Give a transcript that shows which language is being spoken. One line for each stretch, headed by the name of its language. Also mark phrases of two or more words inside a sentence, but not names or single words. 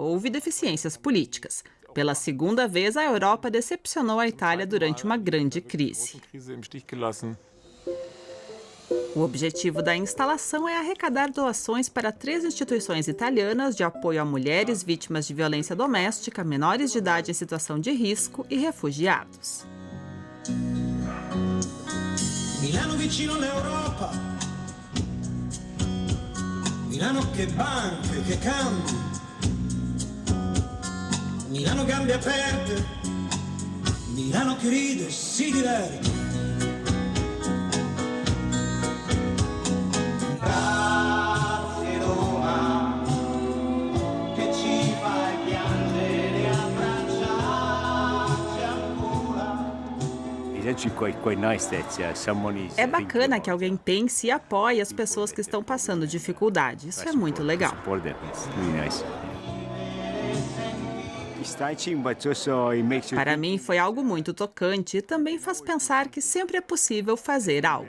Portuguese: Houve deficiências políticas. Pela segunda vez, a Europa decepcionou a Itália durante uma grande crise. O objetivo da instalação é arrecadar doações para 3 instituições italianas de apoio a mulheres vítimas de violência doméstica, menores de idade em situação de risco e refugiados.
Italian: Milano vicino all'Europa, Milano che banche, che cambi, Milano gambe aperte, Milano che ride e si diverte. Grazie Roma, che ci fai piangere e abbracciarci ancora.
Portuguese: É bacana que alguém pense e apoie as pessoas que estão passando dificuldade. Isso é muito legal. Para mim foi algo muito tocante e também faz pensar que sempre é possível fazer algo.